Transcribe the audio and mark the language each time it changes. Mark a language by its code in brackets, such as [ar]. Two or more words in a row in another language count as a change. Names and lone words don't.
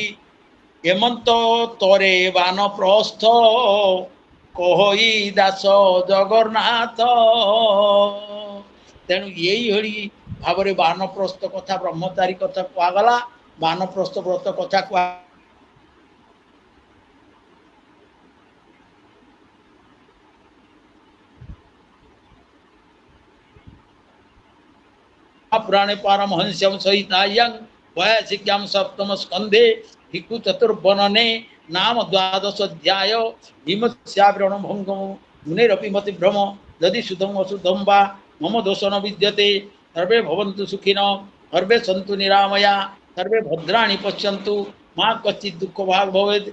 [or] ହେମନ୍ତ ତରେ ବାନପ୍ରସ୍ଥ କହଇ ଦାସ ଜଗନ୍ନାଥ। ତେଣୁ ଏଇଭଳି ଭାବରେ ବାନପ୍ରସ୍ଥ କଥା, ବ୍ରହ୍ମଚାରୀ କଥା କୁହାଗଲା। ବାନପ୍ରସ୍ଥ ବ୍ରତ କଥା କୁହା [sa] पुराणे पारमहंस्यं सहितायं वैयासिक्यां सप्तम स्कंधे भिक्षु चतुर्वर्णने नाम द्वादश अध्याय भीमस्यावरण भंगम मुनेरपि मति भ्रम यदि शुद्धम अशुद्धम वा मम दोष न विद्यते सर्वे भवन्तु सुखिनः सर्वे सन्तु निरामया सर्वे भद्राणि पश्यन्तु मा कश्चित् दुःख भाग भवेत्।